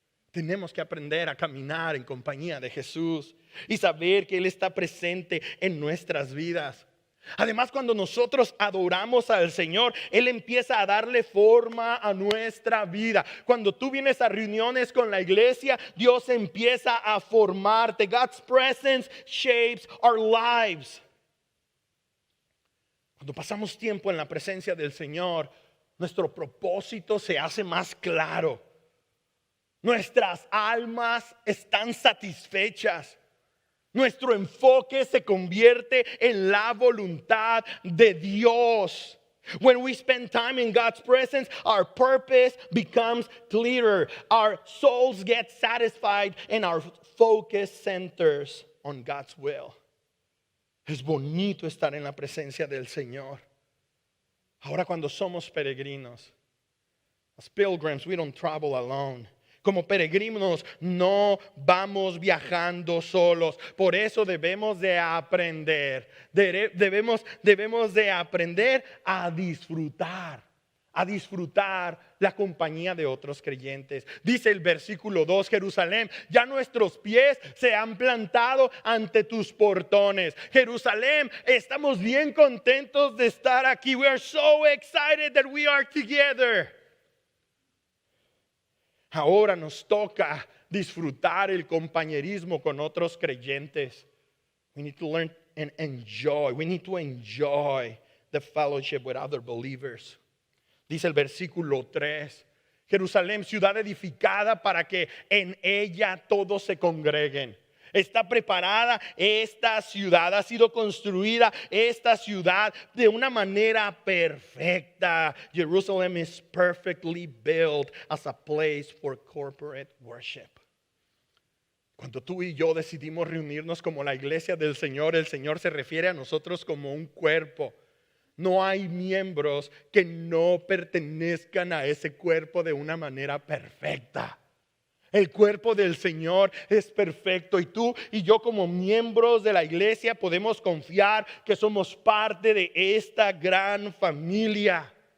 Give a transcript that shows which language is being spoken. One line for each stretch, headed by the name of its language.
Spanish: Tenemos que aprender a caminar en compañía de Jesús y saber que Él está presente en nuestras vidas. Además, cuando nosotros adoramos al Señor, Él empieza a darle forma a nuestra vida. Cuando tú vienes a reuniones con la iglesia, Dios empieza a formarte.
English: God's presence shapes our lives.
Spanish: Cuando pasamos tiempo en la presencia del Señor, nuestro propósito se hace más claro. Nuestras almas están satisfechas. Nuestro enfoque se convierte en la voluntad de Dios.
English: When we spend time in God's presence, our purpose becomes clearer. Our souls get satisfied and our focus centers on God's will.
Spanish: Es bonito estar en la presencia del Señor. Ahora, cuando somos peregrinos,
English: as pilgrims, we don't travel alone.
Spanish: Como peregrinos no vamos viajando solos. Por eso debemos de aprender. Debemos de aprender a disfrutar la compañía de otros creyentes. Dice el versículo 2: Jerusalén, ya nuestros pies se han plantado ante tus portones. Jerusalén, estamos bien contentos de estar aquí.
English: We are so excited that we are together.
Spanish: Ahora nos toca disfrutar el compañerismo con otros creyentes.
English: We need to learn and enjoy. We need to enjoy the fellowship with other believers.
Spanish: Dice el versículo 3: Jerusalén, ciudad edificada para que en ella todos se congreguen. Está preparada esta ciudad, ha sido construida esta ciudad de una manera perfecta.
English: Jerusalem is perfectly built as a place for corporate worship.
Spanish: Cuando tú y yo decidimos reunirnos como la iglesia del Señor, el Señor se refiere a nosotros como un cuerpo. No hay miembros que no pertenezcan a ese cuerpo de una manera perfecta. El cuerpo del Señor es perfecto y tú y yo como miembros de la iglesia podemos confiar que somos parte de esta gran familia.